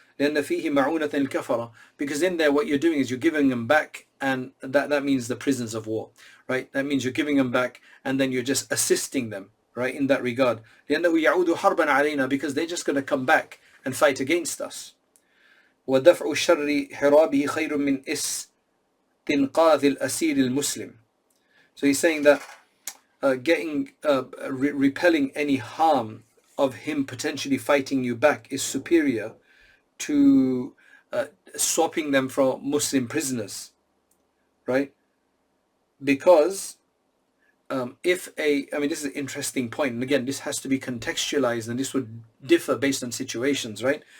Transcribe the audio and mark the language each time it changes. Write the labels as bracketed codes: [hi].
[ar] لأن فيه معونة الكفرة, [en] because in there what you're doing is you're giving them back, and that means the prisoners of war, right? That means you're giving them back, and then you're just assisting them, right, in that regard. [ar] لأنه يعود حربا علينا, [en] because they're just going to come back and fight against us. [ar] ودفع الشر حرابه خير من استنقاذ الأسير المسلم. [en] So he's saying that repelling any harm of him potentially fighting you back is superior to swapping them for Muslim prisoners, right? Because this is an interesting point, and again, this has to be contextualized, and this would differ based on situations, right?